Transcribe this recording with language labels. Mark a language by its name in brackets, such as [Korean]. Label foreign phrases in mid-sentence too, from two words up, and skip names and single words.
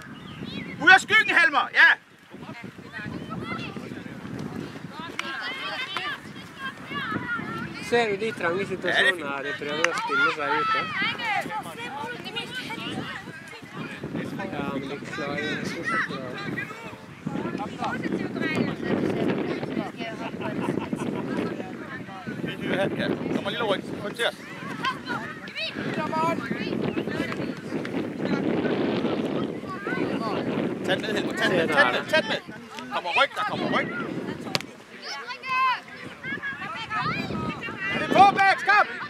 [Danish] Ud af skyggen, Helmer! Ja! [Norwegian] Ser du de trange situasjonene her de prøver å stille seg ut da? Ja, men de klarer stort sett bra. [Danish] Kommer lille ryg. Håndteres. Tæt med, Helmer. Tæt med. Der kommer ryg. Er det på, Bax? Kom!